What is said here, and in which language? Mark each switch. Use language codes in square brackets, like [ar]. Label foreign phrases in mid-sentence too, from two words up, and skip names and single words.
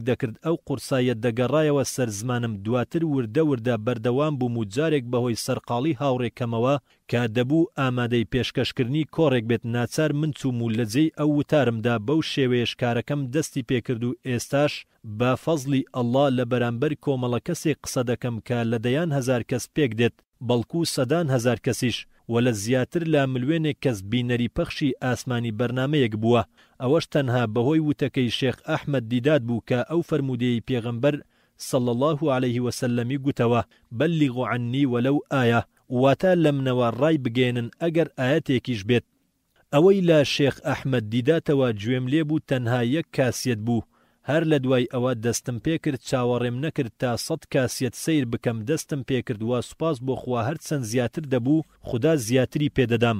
[ckb] دەکرد ئەو قورسایە دەگەڕایەوە سەر زمانم، دواتر وردە وردە بەردەوام بووم و جارێک بەهۆی سەرقاڵی هاوڕێکەمەوە کە دەبوو ئامادەی پێشکەشکردنی کۆڕێک بێت ناچار من چووم و لە جێی ئەو وتارمدا بەو شێوەیەش کارەکەم دەستی پێکرد و ئێستاش بە فەزلی ئەڵڵا لە بەرامبەر کۆمەڵە کەسێک قسە دەکەم کە لە دەیان هەزار کەس پێک دێت، بەڵکو سەدان هەزار کەسیش، و لە زیاتر لە ملوێنێک کەس بینەری پەخشی ئاسمانی بەرنامەیەک بووە. ئەوەش تەنها بەهۆی وتەکەی شێخ ئەحمەد دیدات بوو کە ئەو فەرمودەی پێغەمبەر [ar] صلى الله عليه وسلم [ckb] گوتەوە [ar] بەلیغوا عنی وەلەو ئایە، [ckb] واتە لەمنەوە ڕای بگێنن ئەگەر ئاەتێکیش بێت. ئەوەی لە شێخ ئەحمەد دیداتەوە گوێم لێ بوو تەنها یەک کاسێت بوو، هەر لە دوای ئەوە دەستم پێکرد چاوەڕێم نەکرد تا 100 کاسێت سیر بکەم، دەستم پێکرد وە سوپاس بۆ خوا هەرچەند زیاتر دەبوو خدا زیاتری پێدەدام.